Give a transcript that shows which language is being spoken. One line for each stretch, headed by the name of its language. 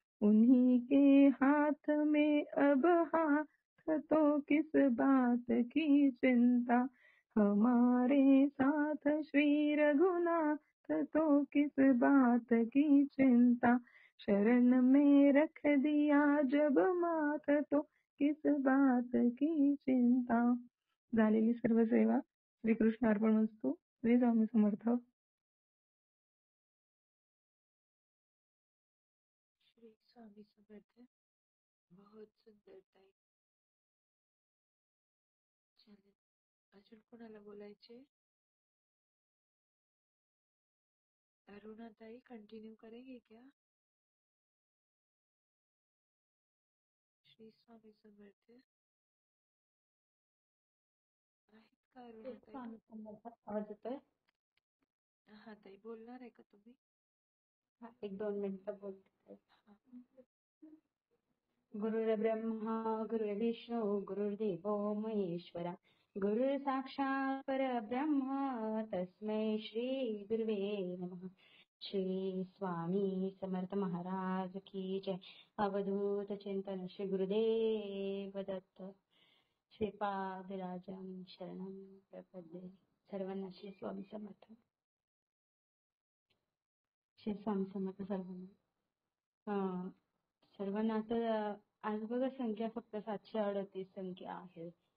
Hindi: उन्हीं के हाथ में अब हाथ तो किस बात की चिंता। हमारे साथ श्री रघुनाथ तो किस बात की चिंता। शरण में रख दिया जब मात तो किस बात की चिंता.
Marathi: झालेली सर्व सेवा श्रीकृष्ण अर्पणमस्तु. श्री स्वामी समर्थ.
Hindi: श्री स्वामी समर्थ. बहुत सुंदर ताई.
Marathi: चालेल. अजून कोणाला बोलायचे?
Hindi: अरुणा ताई कंटिन्यू करेंगे क्या?
Marathi: श्री स्वामी समर्थ. आहेत का अरुणा ताई? स्वामी समर्थ. आवाज येतोय? हा ताई, बोलणार आहे का तुम्ही? हा, 1-2 मिनिटं बोलते. हा.
Sanskrit: गुरुर्ब्रह्मा गुरुर्विष्णू गुरुर्देवो महेश्वरा गुरु साक्षात परब्रह्म तस्मै श्री गुरुवे नमः.
Hindi: श्री स्वामी समर्थ महाराज की जय.
Sanskrit: अवधूत चिंतन श्री गुरुदेव दत्त. श्रीपादराजं शरणं प्रपद्ये.
Marathi: सर्वांना श्री स्वामी समर्थ. श्री स्वामी समर्थ सर्वांना. सर्वांना आता आज बघा संख्या फक्त 738 संख्या आहे.